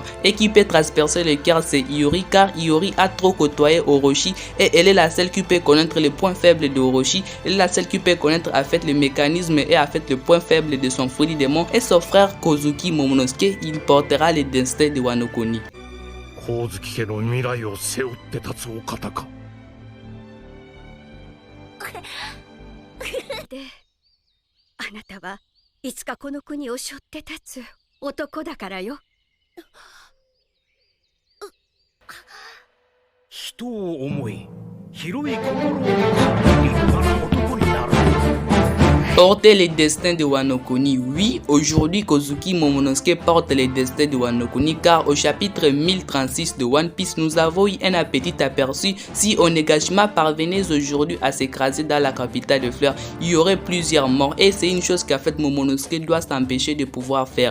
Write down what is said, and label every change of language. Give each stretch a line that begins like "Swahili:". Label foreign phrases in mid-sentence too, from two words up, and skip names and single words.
French: Et qui peut transpercer le cœur, c'est Iori, car Iori a trop côtoyé Orochi et elle est la seule qui peut connaître les points faibles d'Orochi. Elle est la seule qui peut connaître en fait le mécanisme et en fait le point faible de son fruit démon. Et son frère Kozuki Momonosuke, il portera les destins de Wano Kuni.
Japanese: 光月家の未来を背負って立つお方か。で、あなたはいつかこの国を背負って立つ男だからよ。人を思い、広い心を持つ立派な男になる。
French: Porter les destins de Wano Kuni. Oui, aujourd'hui Kozuki Momonosuke porte les destins de Wano Kuni car au chapitre 1036 de One Piece, nous avons eu un petit aperçu. Si Onigashima parvenait aujourd'hui à s'écraser dans la capitale de fleurs, il y aurait plusieurs morts et c'est une chose qu'en fait Momonosuke doit s'empêcher de pouvoir faire.